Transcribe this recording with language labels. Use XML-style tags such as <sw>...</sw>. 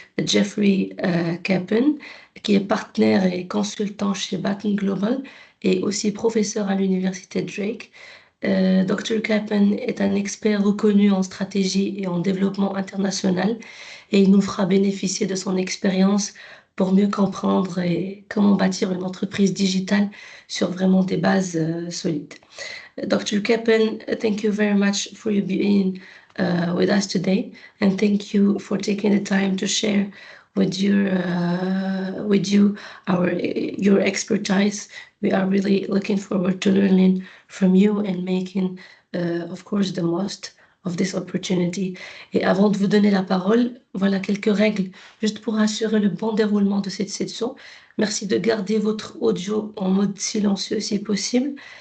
<fr>Jeffrey Capen, qui est partenaire et consultant chez Batten Global et aussi professeur à l'université Drake. Dr. Capen est un expert reconnu en stratégie et en développement international et il nous fera bénéficier de son expérience pour mieux comprendre et comment bâtir une entreprise digitale sur vraiment des bases solides. Dr.</fr> <en>Keppen, thank you very much for you being with us today, and thank you for taking the time to share with your with you your expertise. We are really looking forward to learning from you and making, of course, the most of this opportunity.</en> <fr>Et avant de vous donner la parole, voilà quelques règles juste pour assurer le bon déroulement de cette session. Merci de garder votre audio en mode silencieux si possible.</fr>